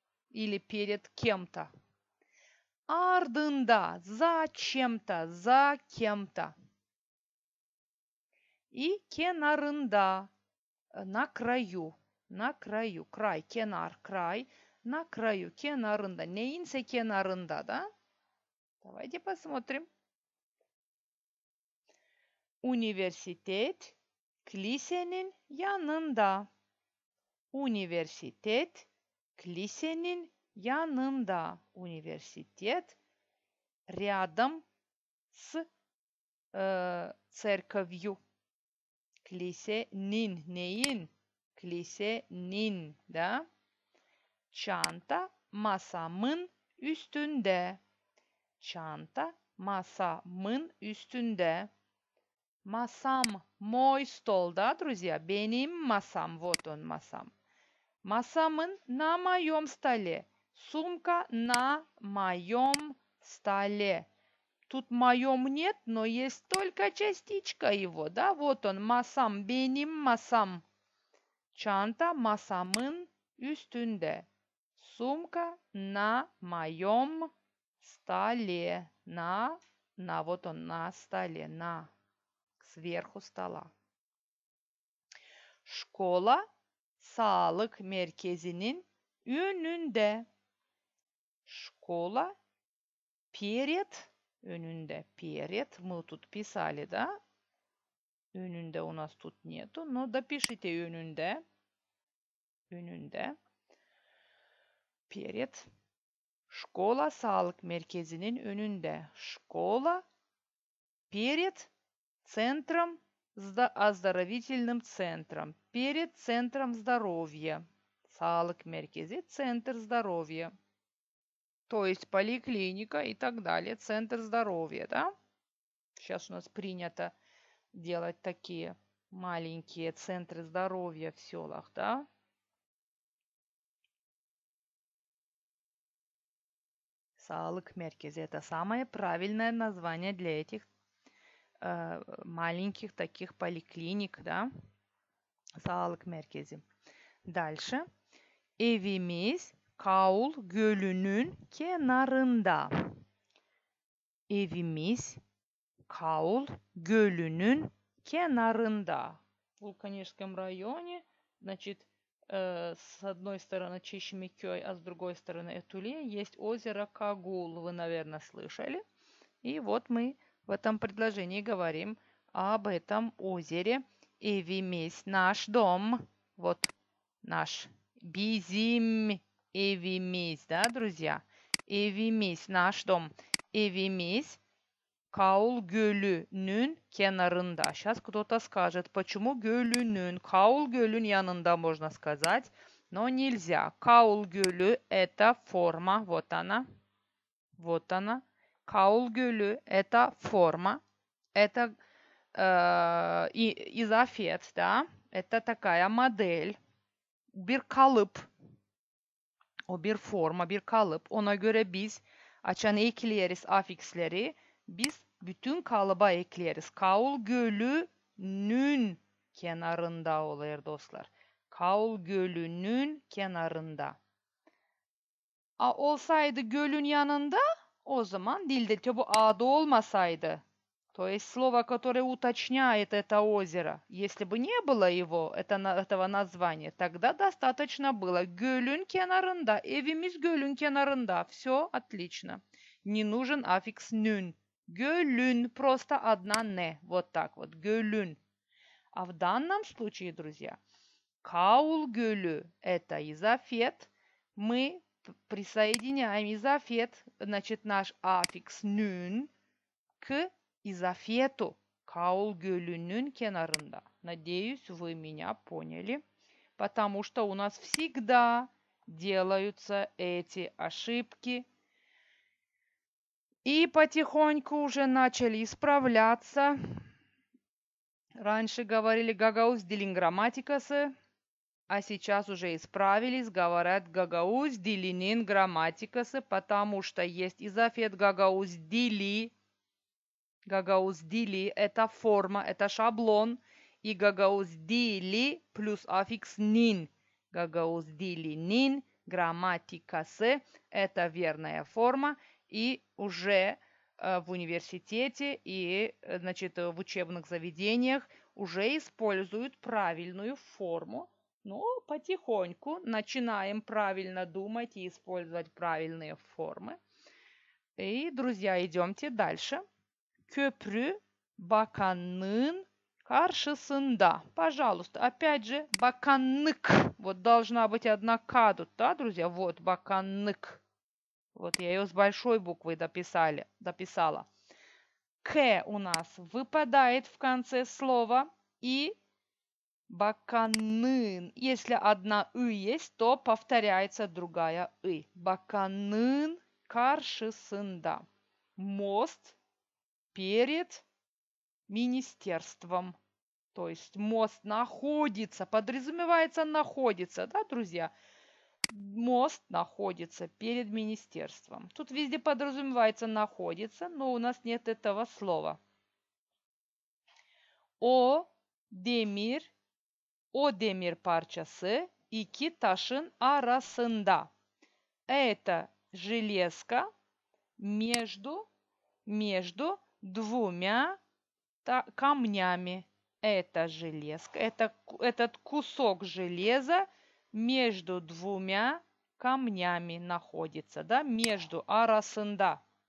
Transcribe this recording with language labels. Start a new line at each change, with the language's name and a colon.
Russian: Или перед кем-то. Ardında, за чем-то, за кем-то. И kenarında, на краю, край, kenar, край, на краю, kenarında.
Turkish: Neyinse kenarında, да?
Russian: Давайте посмотрим.
Turkish: Üniversitet, kilisenin yanında. Üniversitet, kilisenin yanında.
Russian: Üniversitet, рядом с церковью.
Turkish: Kilisenin, neyin? Kilisenin, da? Çanta masamın üstünde. Çanta masamın üstünde.
Russian: Masam, мой стол, да, друзья?
Turkish: Benim masam,
Russian: вот он масам. Масамын на моем столе. Сумка на моем столе. Тут моем нет, но есть только частичка его, да? Вот он, масам,
Turkish: benim masam. Çanta masamın üstünde.
Russian: Сумка на моем столе. На, вот он, на столе, на, сверху стола. Школа
Turkish: sağlık merkezinin önünde.
Russian: Школа перед, önünde, перед. Мы тут писали, да? Önünde у нас тут нету, но допишите önünde. Önünde. Перед.
Turkish: Школа sağlık merkezinin önünde.
Russian: Школа перед центром, оздоровительным центром. Перед центром здоровья.
Turkish: Sağlık merkezi,
Russian: центр здоровья. То есть поликлиника и так далее. Центр здоровья, да? Сейчас у нас принято делать такие маленькие центры здоровья в селах, да?
Turkish: Sağlık merkezi.
Russian: Это самое правильное название для этих маленьких таких поликлиник, да?
Turkish: Sağlık merkezi. Dальше. Evimiz Kaul Gölü'nün kenarında. Evimiz Kaul Gölü'nün kenarında.
Russian: В Вулканическом районе, значит, с одной стороны Чешмекёй, а с другой стороны Этуле есть озеро Кагул. Вы, наверное, слышали. И вот мы в этом предложении говорим об этом озере. Evimiz, наш дом. Вот наш.
Turkish: Bizim evimiz,
Russian: да, друзья?
Turkish: Evimiz,
Russian: наш дом.
Turkish: Evimiz Kaul Gölü'nün kenarında.
Russian: Сейчас кто-то скажет, почему Gölü'nün?
Turkish: Kaul Gölü'nün yanında
Russian: можно сказать, но нельзя. Kaul Gölü это форма, вот она. Вот она. Kaul Gölü это форма. Это изофет, да? Это такая модель.
Turkish: Bir kalıp. O bir forma, bir kalıp. Ona göre biz açana ekleyeriz afiksleri. Biz bütün kalıba ekleyeriz. Kaul Gölü'nün kenarında olur dostlar. Kaul Gölü'nün kenarında. Olsaydı gölün yanında o zaman dilde bu a'da olmasaydı.
Russian: То есть слово, которое уточняет это озеро. Если бы не было его, этого названия, тогда достаточно было
Turkish: gölün kenarında. Evimiz gölün kenarında.
Russian: Все отлично. Не нужен аффикс нün. Gölün, просто одна не. Вот так вот. Gölün. А в данном случае, друзья, Kaul Gölü – это изофет. Мы присоединяем изофет, значит, наш аффикс нün к изофету.
Turkish: Kaul Gölü'nün kenarında.
Russian: Надеюсь, вы меня поняли. Потому что у нас всегда делаются эти ошибки. И потихоньку уже начали исправляться. Раньше говорили
Gagauz: гагаус дилин грамматикасы,
Russian: а сейчас уже исправились, говорят
Gagauz: гагаус дилинин грамматикасы,
Russian: потому что есть изофет гагаус дили. Гагаус дили – это форма, это шаблон. И гагаус дили плюс аффикс нин.
Gagauz: Гагаус дили нин грамматикасы
Russian: – это верная форма. И уже в университете и, значит, в учебных заведениях уже используют правильную форму. Но потихоньку начинаем правильно думать и использовать правильные формы. И, друзья, идемте дальше.
Turkish: Köprü bakanlığın karşısında.
Russian: Пожалуйста, опять же, баканнык. Вот должна быть одна К тут, да, друзья? Вот, баканнык. Вот я ее с большой буквы дописала. К у нас выпадает в конце слова. И баканын. Если одна «ы» есть, то повторяется другая «ы».
Turkish: Баканын karşısında.
Russian: Мост перед министерством. То есть мост находится, подразумевается находится, да, друзья? Мост находится перед министерством. Тут везде подразумевается находится, но у нас нет этого слова.
Turkish: O demir parçası iki taşın arasında.
Russian: Это железка между двумя камнями. Это железка, этот кусок железа между двумя камнями находится, да, между arasında.